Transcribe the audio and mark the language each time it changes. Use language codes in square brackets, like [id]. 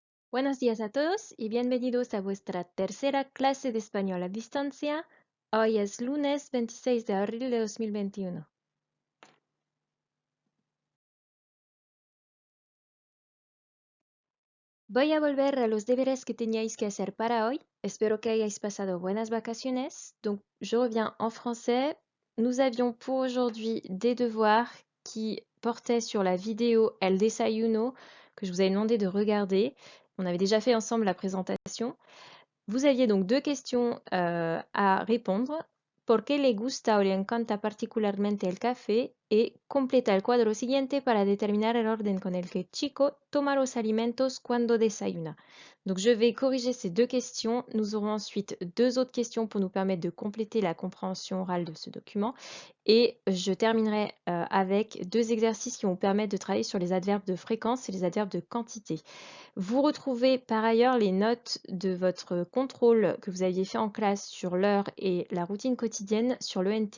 [es] Buenos días a todos y bienvenidos a vuestra tercera clase de español a distancia. Hoy es lunes 26 de abril de 2021. Voy a volver a los deberes que teníais que hacer para hoy. Espero que hayáis pasado buenas vacaciones. [fr] Donc, je reviens en français. Nous avions pour aujourd'hui des devoirs qui portaient sur la vidéo El Desayuno que je vous avais demandé de regarder. On avait déjà fait ensemble la présentation. Vous aviez donc deux questions à répondre. [es] ¿Por qué le gusta o le encanta particularmente el café? [fr] Et [es] completa el cuadro siguiente para determinar el orden con el que Chico toma los alimentos cuando desayuna. [fr] Donc je vais corriger ces deux questions. Nous aurons ensuite deux autres questions pour nous permettre de compléter la compréhension orale de ce document. Et je terminerai avec deux exercices qui vont permettre de travailler sur les adverbes de fréquence et les adverbes de quantité. Vous retrouvez par ailleurs les notes de votre contrôle que vous aviez fait en classe sur l'heure et la routine quotidienne sur l'ENT.